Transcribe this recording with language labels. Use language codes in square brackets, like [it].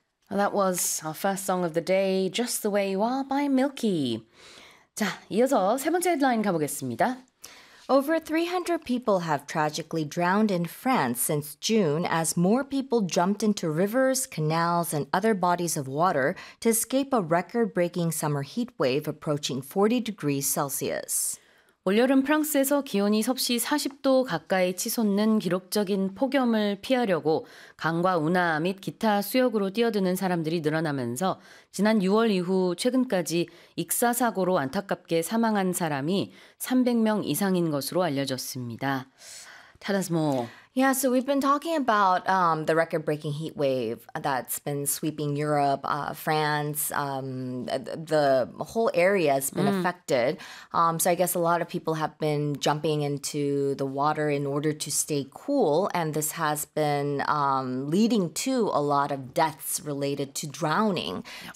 [en] Well, that was our first song of the day, Just the Way You Are by Milky. [ko] 자, 이어서 세 번째 헤드라인 가보겠습니다. [en] Over 300 people have tragically drowned in France since June as more people jumped into rivers, canals, and other bodies of water to escape a record-breaking summer heat wave approaching 40 degrees Celsius. [ko] 올여름 프랑스에서 기온이 섭씨 40도 가까이 치솟는 기록적인 폭염을 피하려고 강과 운하 및 기타 수역으로 뛰어드는 사람들이 늘어나면서 지난 6월 이후 최근까지 익사사고로 안타깝게 사망한 사람이 300명 이상인 것으로 알려졌습니다. [en] Tell us more. Yeah, so we've been talking about the record-breaking heat wave that's been sweeping Europe, France, the whole area has been affected. So I guess a lot of people have been jumping into the water in order to stay cool, and this has been leading to a lot of deaths related to drowning. Yep.